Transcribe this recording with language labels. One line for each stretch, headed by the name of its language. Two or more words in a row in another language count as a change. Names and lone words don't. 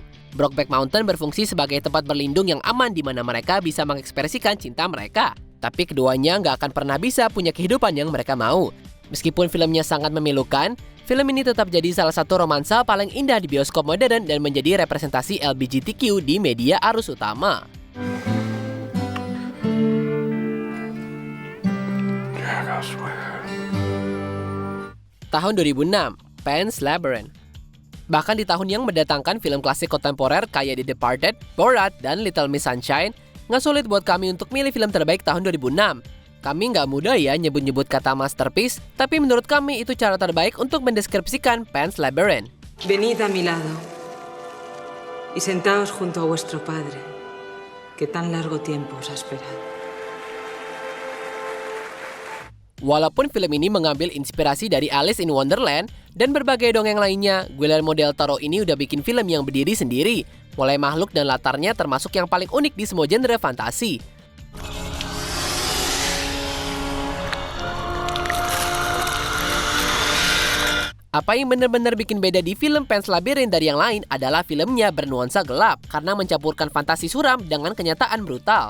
Indonesian: Brokeback Mountain berfungsi sebagai tempat berlindung yang aman di mana mereka bisa mengekspresikan cinta mereka. Tapi keduanya nggak akan pernah bisa punya kehidupan yang mereka mau. Meskipun filmnya sangat memilukan, film ini tetap jadi salah satu romansa paling indah di bioskop modern dan menjadi representasi LGBTQ di media arus utama.
English: Jack, I swear.
Indonesian: Tahun 2006, Pan's Labyrinth. Bahkan di tahun yang mendatangkan film klasik kontemporer kayak The Departed, Borat, dan Little Miss Sunshine, nggak sulit buat kami untuk milih film terbaik tahun 2006. Kami nggak mudah ya nyebut-nyebut kata masterpiece, tapi menurut kami itu cara terbaik untuk mendeskripsikan Pan's Labyrinth.
Spanish: Venid a mi lado y sentaos junto a vuestro padre, que tan largo tiempo os ha esperado.
Indonesian: Walaupun film ini mengambil inspirasi dari Alice in Wonderland dan berbagai dongeng lainnya, Guillermo del Toro ini udah bikin film yang berdiri sendiri, mulai makhluk dan latarnya termasuk yang paling unik di semua genre fantasi. Apa yang benar-benar bikin beda di film Pan's Labyrinth dari yang lain adalah filmnya bernuansa gelap karena mencampurkan fantasi suram dengan kenyataan brutal.